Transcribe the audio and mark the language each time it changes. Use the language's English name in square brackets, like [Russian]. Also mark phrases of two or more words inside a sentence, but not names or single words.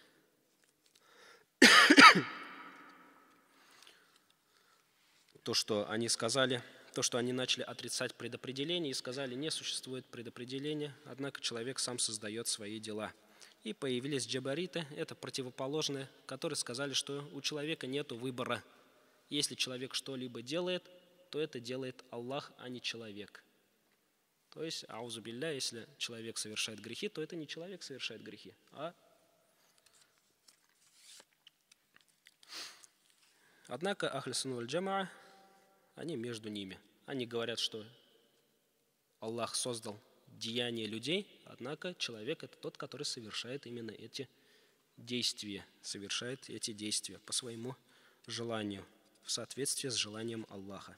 [Russian] То, что они начали отрицать предопределение и сказали: не существует предопределения, однако человек сам создает свои дела. И появились джабариты, это противоположные, которые сказали, что у человека нет выбора. Если человек что-либо делает, то это делает Аллах, а не человек. То есть, [Arabic] أعوذ بالله, [Russian] если человек совершает грехи, то это не человек совершает грехи, а... Однако [Arabic] أهل السنة والجماعة, [Russian] они между ними. Они говорят, что Аллах создал деяния людей, однако человек – это тот, который совершает именно эти действия, по своему желанию, в соответствии с желанием Аллаха.